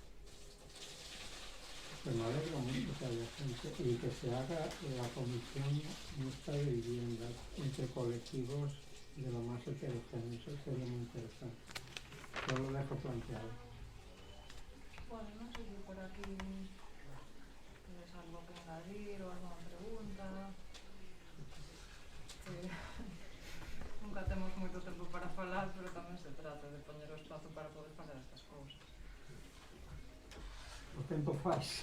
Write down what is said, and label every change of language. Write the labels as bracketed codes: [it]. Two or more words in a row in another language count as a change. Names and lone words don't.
[es] Pues me alegro mucho que haya gente y que se haga la comisión mixta de vivienda entre colectivos de lo más heterogéneo. Eso sería muy interesante. Yo lo dejo planteado. Bueno, [gl] non sei se [es] por aquí tienes algo que añadir ou alguna pregunta. [gl] Nunca temos moito tempo para falar, pero tamén se trata de poñer o espazo para poder facer estas cousas. O tempo faz.